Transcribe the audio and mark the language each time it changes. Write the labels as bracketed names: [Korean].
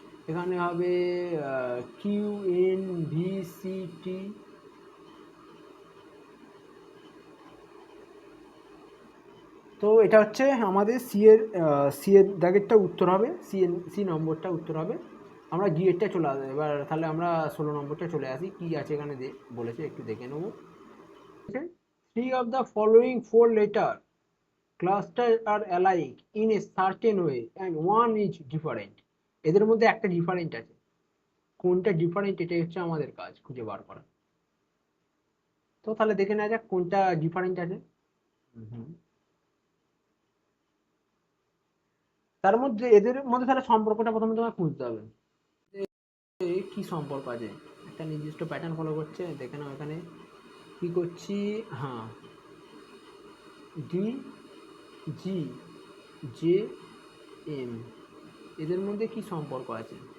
[Bangla] এখানে হবে Q N V C T, তো এটা হচ্ছে আমাদের সি এর দাগেরটা উত্তর হবে, সি নম্বরটা উত্তর হবে। আমরা ডি এরটা চলে আসবে এবার, তাহলে আমরা 16 নম্বরটা চলে আসি, কি আছে এখানে বলেছে একটু দেখে নেবো। [English] Three of the following four letter clusters are alike in a certain way and one is different. [Bangla] এদের মধ্যে একটা ডিফারেন্ট আছে, কোনটা ডিফারেন্ট এটাই হচ্ছে আমাদের কাজ খুঁজে বার করা। তো তাহলে দেখে নেওয়া যাক কোনটা ডিফারেন্ট আছে। তার মধ্যে এদের মধ্যে তাহলে সম্পর্কটা প্রথমে তোমায় খুঁজতে হবে, কি সম্পর্ক আছে, একটা নির্দিষ্ট প্যাটার্ন ফলো করছে, দেখে নাও এখানে কি করছি, হ্যাঁ ডি জি জে এম, এদের মধ্যে কি সম্পর্ক আছে,